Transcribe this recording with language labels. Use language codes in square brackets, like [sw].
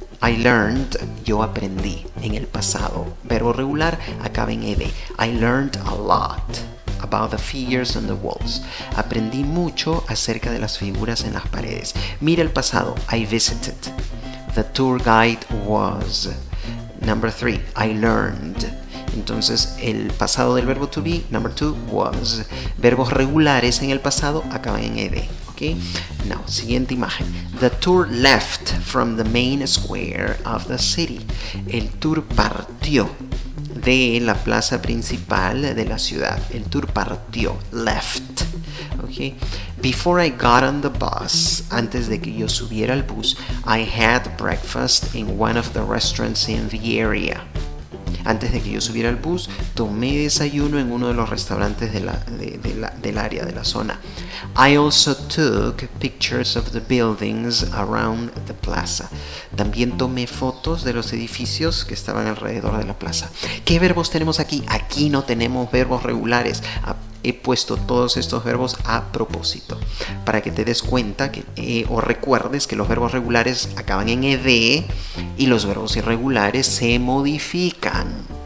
[en] I learned, [es] yo aprendí en el pasado. Verbo regular acaba en ed. [en] I learned a lot about the figures on the walls. [es] Aprendí mucho acerca de las figuras en las paredes. Mira el pasado. [en] I visited. The tour guide was. Number 3, I learned. [es] Entonces el pasado del verbo [en] to be, number 2, was. [es] Verbos regulares en el pasado acaban en ed. Okay? Now, siguiente imagen. [en] The tour left from the main square of the city. [es] El tour partió de la plaza principal de la ciudad. El tour partió, left. Okay? [en] Before I got on the bus, [es] antes de que yo subiera al bus, [en] I had breakfast in one of the restaurants in the area. [es] Antes de que yo subiera al bus, tomé desayuno en uno de los restaurantes del área, de la zona. [en] I also took pictures of the buildings around the plaza. [es] También tomé fotos de los edificios que estaban alrededor de la plaza. ¿Qué verbos tenemos aquí? Aquí no tenemos verbos regulares. He puesto todos estos verbos a propósito para que te des cuenta o recuerdes que los verbos regulares acaban en ed y los verbos irregulares se modifican.